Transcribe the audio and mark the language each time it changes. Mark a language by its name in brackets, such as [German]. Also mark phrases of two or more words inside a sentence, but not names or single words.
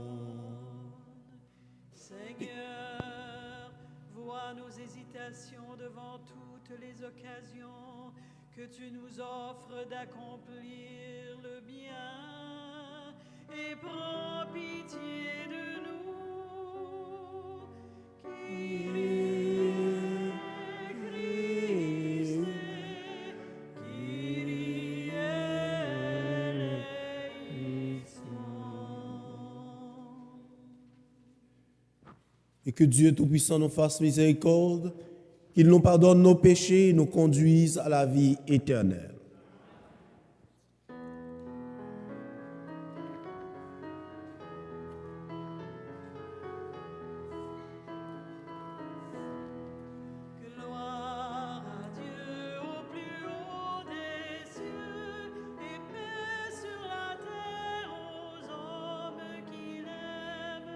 [French] Seigneur, vois nos hésitations devant toutes les occasions que tu nous offres d'accomplir le bien et prends pitié de nous. [Greek] Kyrie, Christe, Kyrie eleison. [French] Et que Dieu Tout-Puissant nous fasse miséricorde, qu'il nous pardonne nos péchés et nous conduise à la vie éternelle. Gloire à Dieu au plus haut des cieux et paix sur la terre aux hommes qu'il aime.